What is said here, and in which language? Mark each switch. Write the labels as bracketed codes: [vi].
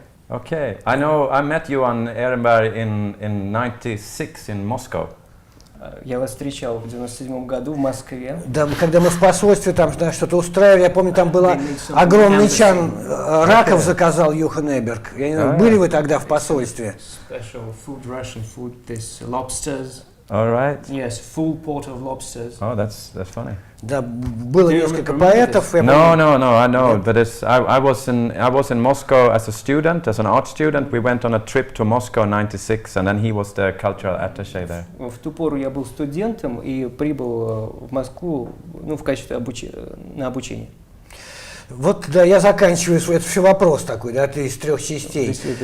[en] Okay, I know. I met you on Ehrenberg in '96 in Moscow. [ru] Я вас встречал в 97 году в Москве. Да, когда мы в посольстве там что-то устраивали, я помню, там было огромный чан раков заказал Юхан Эберг. Я не знаю, были вы тогда в посольстве? [en] Special food, Russian food, this lobsters. All right. Yes, full pot of lobsters. Oh, that's funny. [ru] Да, было несколько поэтов. [en] No, I know. But I was in Moscow as a student, as an art student. We went on a trip to Moscow in '96, and then he was the cultural attaché there. [ru] В ту пору я был студентом и прибыл в Москву, ну, в качестве на обучение. Вот, да, я заканчиваю это все вопрос такой, да, это из трех частей.